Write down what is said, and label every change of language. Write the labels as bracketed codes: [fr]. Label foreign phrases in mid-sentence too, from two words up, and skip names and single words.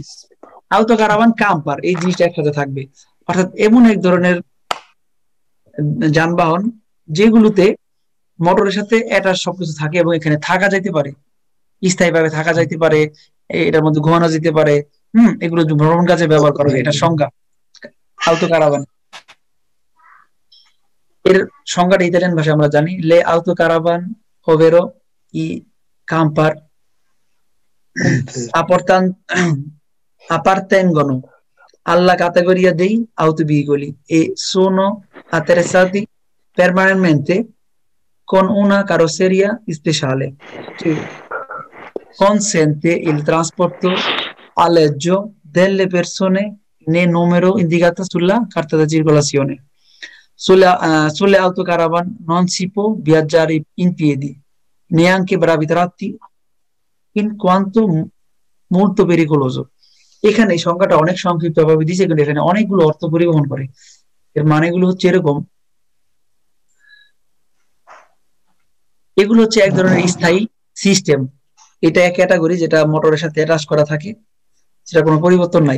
[it] auto caravan camper [bn] এই জিনিসটা একসাথে থাকবে, অর্থাৎ এমন এক ধরনের যানবাহন যেগুলোতে মোটরের সাথে অ্যাটাচ সবকিছু থাকে এবং এখানে থাকা যাইতে পারে, স্থায়ীভাবে থাকা যাইতে পারে, এটার মধ্যে ঘুমানো যেতে পারে। এগুলো ভ্রমণ কাজে ব্যবহার করা হয়, এটা সংজ্ঞা [it] auto caravan. [bn] এর সংজ্ঞাটা ইতালিয়ান ভাষায় আমরা জানি, [it] le autocaravan ovvero i camper appartengono alla categoria dei autoveicoli e sono attrezzati permanentemente con una carrozzeria speciale che consente il trasporto alloggio delle persone nel numero indicato sulla carta di circolazione. Sulle autocaravan non si può viaggiare in piedi, neanche bravi tratti, in quanto molto pericoloso। [bn] এখানে এই সংখ্যাটা অনেক সংক্ষিপ্ত ভাবে দিয়েছে, কিন্তু এখানে অনেকগুলো অর্থ পরিবহন করে। এর মানেগুলো হচ্ছে এরকম, এগুলো হচ্ছে এক ধরনের স্থায়ী সিস্টেম, এটা এক ক্যাটাগরি যেটা মোটরের সাথে অ্যাটাচ করা থাকে, সেটা কোনো পরিবর্তন নাই।